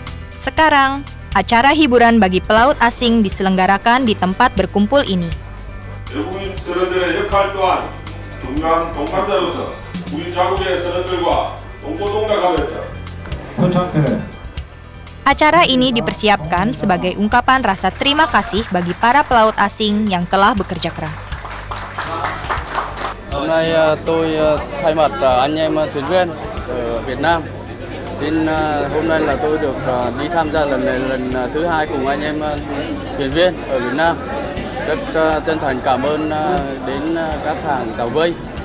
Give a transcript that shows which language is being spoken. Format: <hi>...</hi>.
<id>Sekarang, acara hiburan bagi pelaut asing diselenggarakan di tempat berkumpul ini.</id> <ko>외국인 선원들의 역할 또한 중요한 동반자로서 우리 자국의 선원들과 동고동락하면서</ko> <id>Acara ini dipersiapkan sebagai ungkapan rasa terima kasih bagi para pelaut asing yang telah bekerja keras.</id> <vi>Hôm nay tôi thay mặt anh em thuyền viên ở Việt Nam. Hôm nay là tôi được đi tham gia lần thứ 2 cùng anh em thuyền viên ở Việt Nam. Rất chân thành cảm ơn đến các hàng tàu vây.</vi>